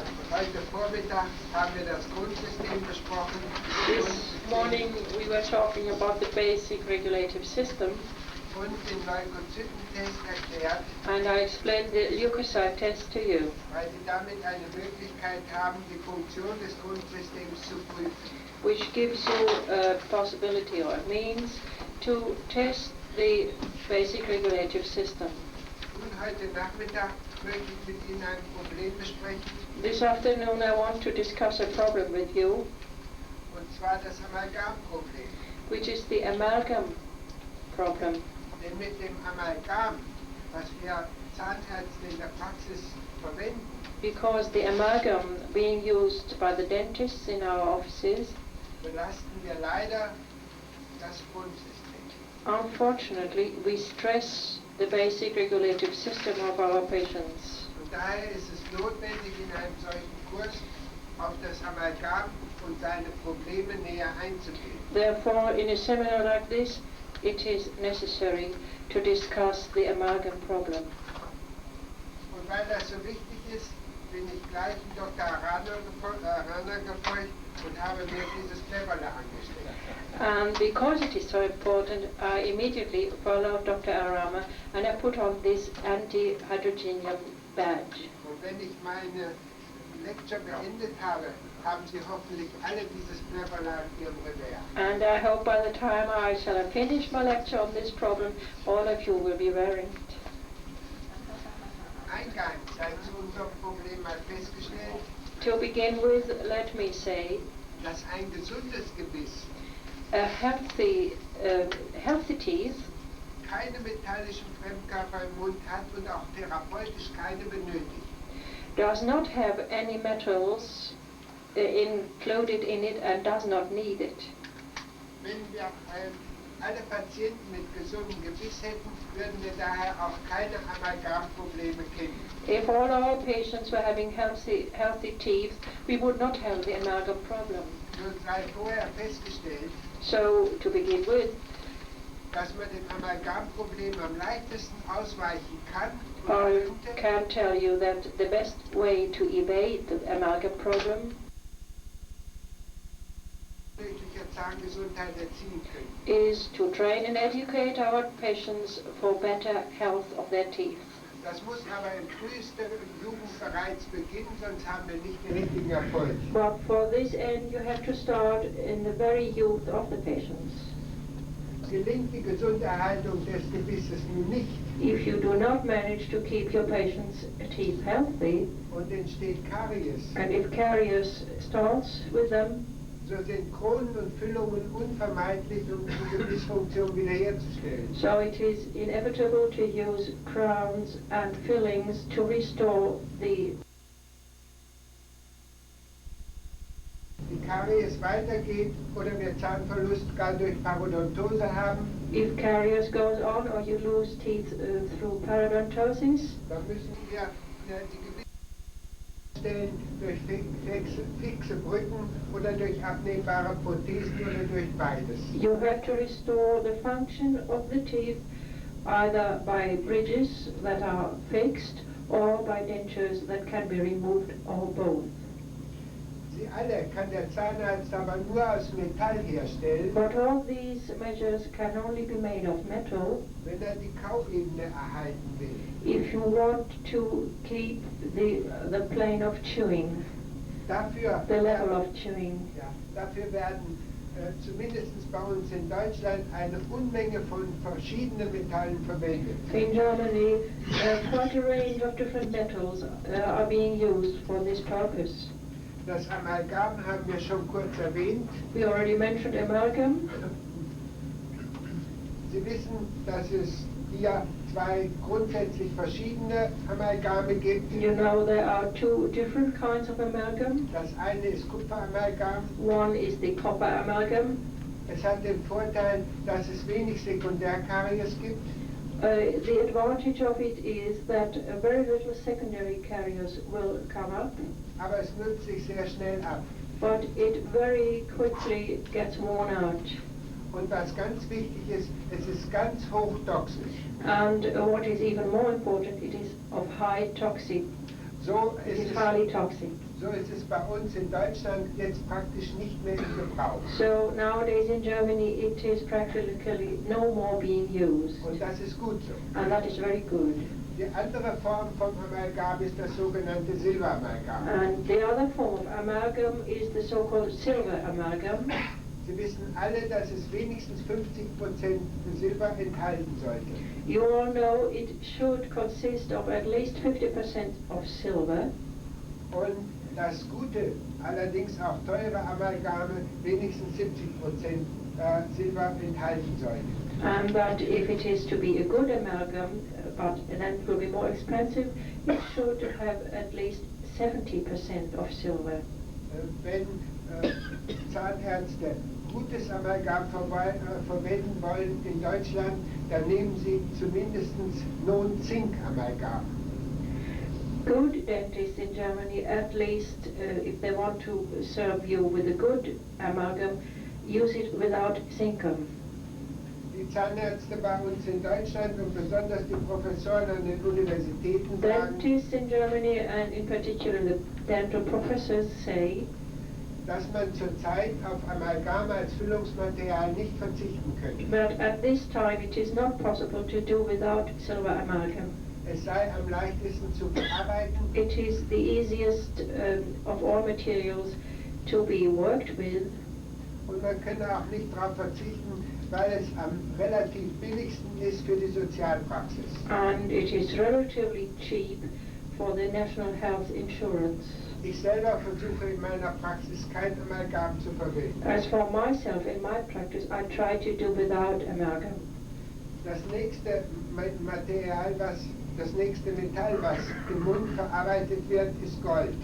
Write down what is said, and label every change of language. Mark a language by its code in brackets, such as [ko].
[de] heute Vormittag haben wir das Grundsystem besprochen. [en] this morning we were talking about the basic regulative system, [de] Und den Leukozytentest erklärt, [en] and I explained the leukocyte test to you, [de] weil Sie damit eine Möglichkeit haben, die Funktion des Grundsystems zu prüfen. [en] which gives you a possibility or a means to test the basic regulative system. [de] Nun, heute Nachmittag möchte ich mit Ihnen ein Problem besprechen, [en] This afternoon I want to discuss a problem with you, [de] und zwar das Amalgamproblem. [en] which is the amalgam problem. [de] Denn mit dem Amalgam, was wir Zahnärzte in der Praxis verwenden, [en] because the amalgam being used by the dentists in our offices, [de] belasten wir leider das Grundsystem. [en] unfortunately, we stress the basic regulative system of our patients. [de] Und daher ist es notwendig, in einem solchen Kurs auf das Amalgam und seine Probleme näher einzugehen. [en] Therefore, in a seminar like this, it is necessary to discuss the amalgam problem. [de] Und weil das so wichtig ist, bin ich gleich Dr. Arana gefolgt und habe mir dieses Blätterle angestellt. [en] And because it is so important, I immediately followed Dr. Arama and I put on this anti-hydrogenium badge. [de] Und wenn ich meine Lecture beendet habe, haben Sie hoffentlich alle dieses Blätterle auf Ihrem Revers. [en] And I hope by the time I shall have finished my lecture on this problem, all of you will be wearing it. [de] Eingangs sei zu unserem Problem mal festgestellt, [en] To begin with, let me say, [de] dass ein gesundes Gebiss [en] a healthy teeth [de] keine metallischen Fremdkörper im Mund hat und auch therapeutisch keine benötigt. [en] does not have any metals included in it and does not need it. [de] Wenn wir alle Patienten mit gesundem Gebiss hätten, würden wir daher auch keine Amalgamprobleme kennen. [en] If all our patients were having healthy teeth, we would not have the amalgam problem. [de] Nun sei vorher festgestellt, [en] So, to begin with, [de] dass man dem Amalgamproblem am leichtesten ausweichen kann und [en] I [de] könnte, [en] can tell you that the best way to evade the amalgam problem [de] möglicher Zahngesundheit erzielen können. [en] is to train and educate our patients for better health of their teeth. [de] Das muss aber in frühester Jugend bereits beginnen, sonst haben wir nicht den richtigen Erfolg. [en] But for this end, you have to start in the very youth of the patients. [de] Gelingt die Gesunderhaltung des Gebisses nun nicht [en] If you do not manage to keep your patients' teeth healthy, [de] und entsteht Karies, [en] and if caries starts with them, [de] so sind Kronen und Füllungen unvermeidlich, um die Gebissfunktion wiederherzustellen. [en] so it is inevitable to use crowns and fillings to restore the [de] Karies weitergeht oder wir Zahnverlust gar durch Parodontose haben, [en] if caries goes on or you lose teeth through periodontosis, [de] dann müssen wir die Gebissstellen durch fixe Brücken oder durch abnehmbare Prothesen oder durch beides. [en] you have to restore the function of the teeth either by bridges that are fixed or by dentures that can be removed or both. [de] Sie alle kann der Zahnarzt aber nur aus Metall herstellen, [en] But all these measures can only be made of metal [de] wenn die Kauebene erhalten will. [en] if you want to keep the plane of chewing, [de] Dafür, [en] the level of chewing. [de] ja, dafür werden zumindest bei uns in Deutschland eine Unmenge von verschiedenen Metallen verwendet. [en] In Germany, quite a range of different metals are being used for this purpose. [de] Das Amalgam haben wir schon kurz erwähnt. [en] We already mentioned amalgam. [de] Sie wissen, dass es hier zwei grundsätzlich verschiedene Amalgame gibt. [en] You know there are two different kinds of amalgam. [de] Das eine ist Kupferamalgam. [en] One is the copper amalgam. [de] Es hat den Vorteil, dass es wenig Sekundärkaries gibt. [en] The advantage of it is that very little secondary caries will come up, [de] Aber es nutzt sich sehr schnell ab. [en] but it very quickly gets worn out. [de] Und was ganz wichtig ist, es ist ganz hochtoxisch. [en] And what is even more important, it is of high toxic. [de] So [en] It [de] ist [en] is highly toxic. [de] es bei uns in Deutschland jetzt praktisch nicht mehr in Gebrauch. [en] So nowadays in Germany it is practically no more being used. [de] Und das ist gut so. [en] And that is very good. [de] Die andere Form vom Amalgam ist das sogenannte Silberamalgam. [en] And the other form of amalgam is the so-called silver amalgam. [de] Sie wissen alle, dass es wenigstens 50% Silber enthalten sollte. [en] You all know it should consist of at least 50% of silver. [de] Und das gute, allerdings auch teure Amalgame wenigstens 70% Silber enthalten sollte. [en] And that if it is to be a good amalgam, but then it will be more expensive, it should have at least 70% of silver. [de] Wenn Zahnärzte gutes Amalgam verwenden wollen in Deutschland, dann nehmen sie zumindest Non-Zink-Amalgam. [en] Good dentists in Germany, at least if they want to serve you with a good amalgam, use it without zinkum. [de] Die Zahnärzte bei uns in Deutschland und besonders die Professoren an den Universitäten sagen, [en] Dentists in Germany and in particular the dental professors say [de] dass man zurzeit auf Amalgam als Füllungsmaterial nicht verzichten könnte. [en] but at this time it is not possible to do without silver amalgam. [de] Es sei am leichtesten zu verarbeiten. [en] It is the easiest of all materials to be worked with. [de] Und man könne auch nicht darauf verzichten, weil es am relativ billigsten ist für die Sozialpraxis. [en] And it is relatively cheap for the national health insurance. [de] Ich selber versuche in meiner Praxis kein Amalgam zu verwenden. [en] As for myself, in my practice, I try to do without amalgam. [de] Das nächste Material, das nächste Metall, was im Mund verarbeitet wird, ist Gold.